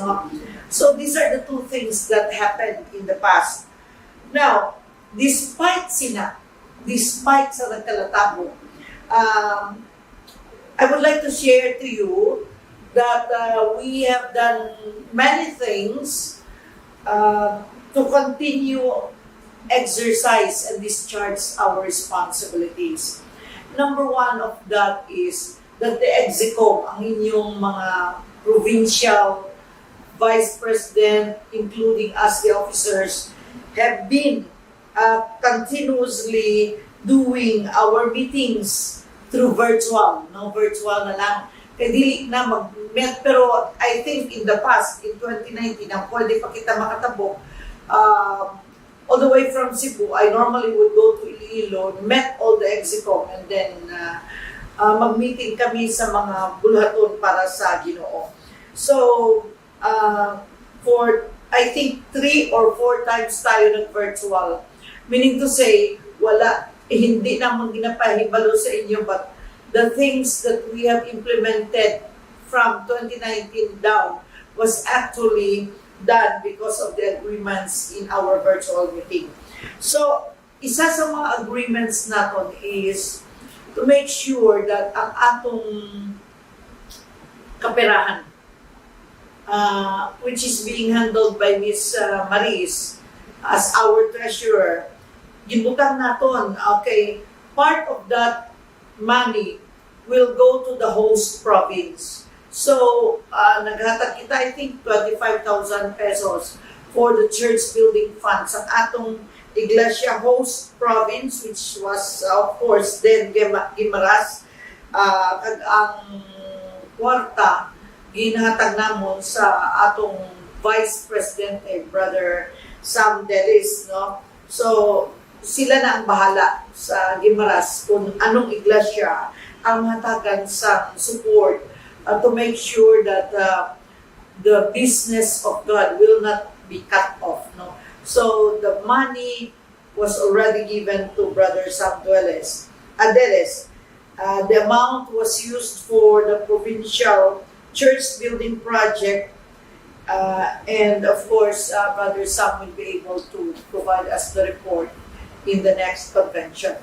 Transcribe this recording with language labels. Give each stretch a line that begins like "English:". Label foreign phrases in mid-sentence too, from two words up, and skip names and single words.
English: No? So these are the two things that happened in the past. Now, despite
Hiligaynon: sa nagkalatabo,
English: I would like to share to you that we have done many things to continue exercise and discharge our responsibilities. Number one of that is that the EXICOM,
Hiligaynon: ang inyong mga
English: provincial vice president, including us, the officers, have been continuously doing our meetings through virtual.
Hiligaynon: No, virtual na lang. Kaya dili na mag-met, pero
English: I think in the past, in
Hiligaynon: 2019, ang pwede pa kita makatabok,
English: all the way from Cebu, I normally would go to Iloilo, met all the EXICOM, and then
Hiligaynon: mag-meeting kami sa mga bulhaton para sa Ginoo.
English: So, for I think 3 or 4 times
Filipino: tayo nag-virtual.
English: Meaning to say,
Hiligaynon: hindi naman ginapahibalo sa inyo,
English: but the things that we have implemented from 2019 down was actually done because of the agreements in our virtual meeting. So, isa sa mga agreements natin is to make sure that
Hiligaynon: ang atong kaperahan,
English: which is being handled by Ms. Maris as our treasurer,
Hiligaynon: gibutang naton,
English: okay, part of that money will go to the host province. So,
Hiligaynon: naghatag kita,
English: I think, 25,000 pesos for the church building funds.
Hiligaynon: Ang atong Iglesia
English: host province, which was, of course, then
Hiligaynon: Gimaras, kag ang kwarta, ginhatag namon sa atong Vice President, Brother Sam Delis, no?
English: So,
Hiligaynon: sila na ang bahala sa Gimaras kung anong iglesia ang hatagan sa
English: support to make sure that the business of God will not be cut off, no? So the money was already given to Brother Sam Adeles. The amount was used for the provincial church building project, and of course, Brother Sam will be able to provide us the report in the next convention.